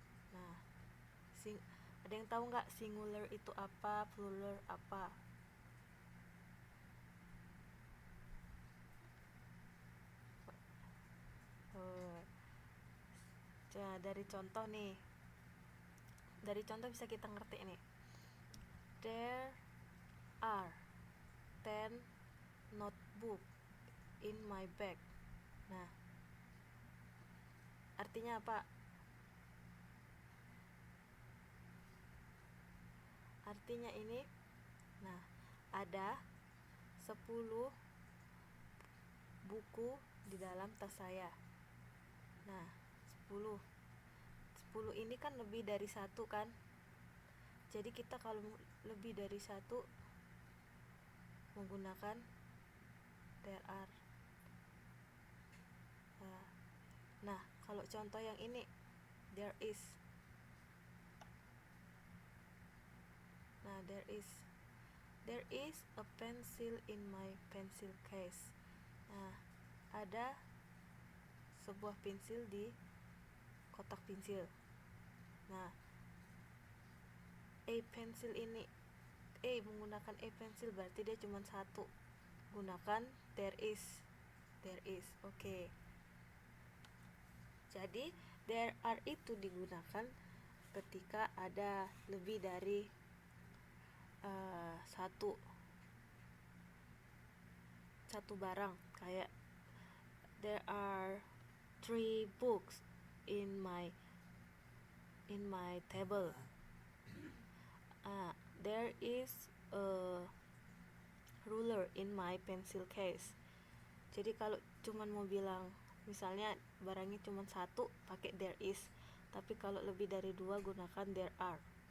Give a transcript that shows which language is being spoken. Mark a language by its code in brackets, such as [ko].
[id] Nah, ada yang tahu nggak singular itu apa, plural apa? Nah, dari contoh bisa kita ngerti nih. [en] There are 10 notebook in my bag. [id] Nah, artinya apa? Artinya ini, nah, ada 10 buku di dalam tas saya. Nah, 10 ini kan lebih dari satu kan. Jadi kita kalau lebih dari satu menggunakan there are. Nah, kalau contoh yang ini there is. [en] Nah, there is a pencil in my pencil case. [id] Nah, ada sebuah pensil di kotak pensil. Nah, a pencil ini, menggunakan a pencil berarti dia cuma satu. Gunakan there is. Oke. Jadi there are itu digunakan ketika ada lebih dari satu barang. [en] Kayak there are 3 books in my table. There is a ruler in my pencil case. [id] Jadi kalau cuman mau bilang misalnya barangnya cuma satu pakai there is, tapi kalau lebih dari 2 gunakan there are.